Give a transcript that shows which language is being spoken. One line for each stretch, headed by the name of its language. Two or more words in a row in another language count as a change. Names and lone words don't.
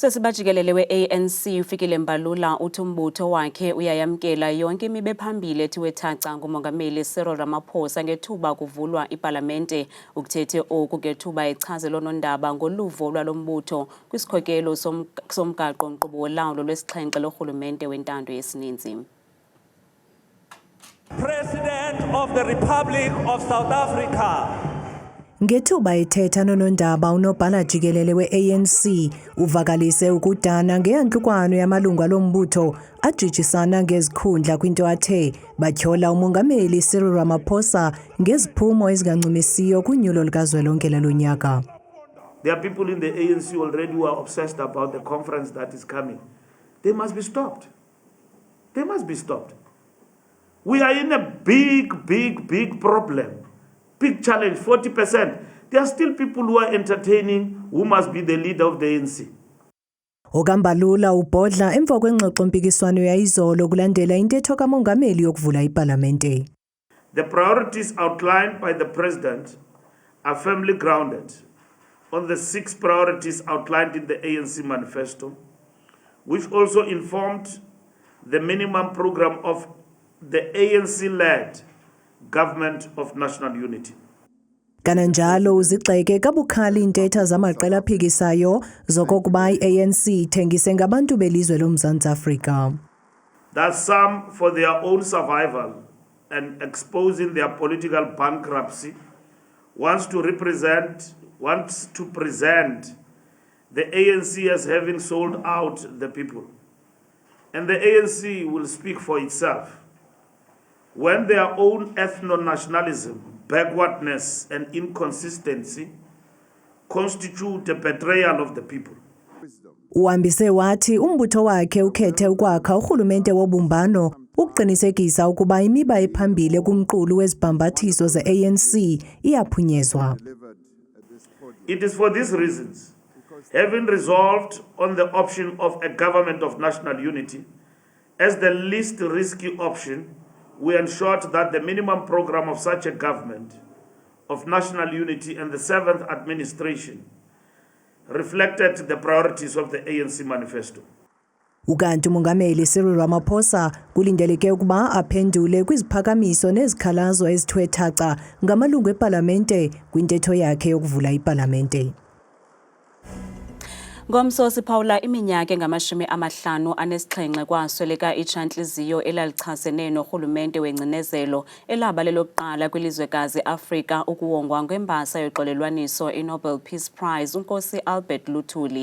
Xhosa: Sesibajikelele we-ANC ufikile Mbalula uthi umbutho wakhe uyayamkela yonke imibe phambili ethiwe thaca ngumongameli Cyril Ramaphosa ngethuba kuvulwa ipalamente. Ukuthethe oku ngethuba echazela onondaba ngoluvo lwalombutho kwisikhokelo somgaqo-nkqubo wolawulo lwesixhenxe lorhulumente wentando yesininzi.
English: President of the Republic of South Africa.
Xhosa: Ngethuba ethetha nonondaba unobhala jikelele we-ANC uvakalise ukudana ngeyantlukwano yamalungu alombutho ajijisana ngezikhundla kwinto athe batyhola umongameli Cyril Ramaphosa ngeziphumo ezingancumisiyo kunyulo likazwelonke lonyaka.
English: There are people in the ANC already who are obsessed about the conference that is coming. They must be stopped. They must be stopped. We are in a big problem. Big challenge, 40%. There are still people who are entertaining who must be the leader of the ANC.
Xhosa: Okambalula ubhodla emva kwengxoxo mpikiswano yayizolo kulandela intetho kamongameli yokuvula ipalamente.
English: The priorities outlined by the president are firmly grounded on the 6 priorities outlined in the ANC manifesto, which also informed the minimum program of the ANC-led Government of National Unity.
Xhosa: Kananjalo uzigxeke kabukhali intetha zamaqela aphikisayo zokokuba i-ANC ithengise ngabantu belizwe loMzantsi Afrika.
English: That some, for their own survival and exposing their political bankruptcy, wants to present the ANC as having sold out the people. And the ANC will speak for itself. When their own ethno-nationalism, backwardness and inconsistency constitute a betrayal of the people.
Xhosa: Uhambise wathi umbutho wakhe ukhethe ukwakha urhulumente wobumbano ukuqinisekisa ukuba imiba ephambili kumqulu wezibhambathiso ze-ANC iyaphunyezwa.
English: It is for these reasons, having resolved on the option of a government of national unity as the least risky option, we ensured that the minimum program of such a government of national unity and the 7th administration reflected the priorities of the ANC manifesto.
Xhosa: Ukanti umongameli Cyril Ramaphosa kulindeleke ukuba aphendule kwiziphakamiso nezikhalazo ezithwe thaca ngamalungu epalamente kwintetho yakhe yokuvula ipalamente. Ngomso siphawula iminyaka engama-57 kwasweleka itshantliziyo elalichasene norhulumente wengcinezelo elaba lelokuqala kwilizwekazi Afrika ukuwongwa ngembasa yoxolelwaniso iNobel Peace Prize uNkosi Albert Luthuli.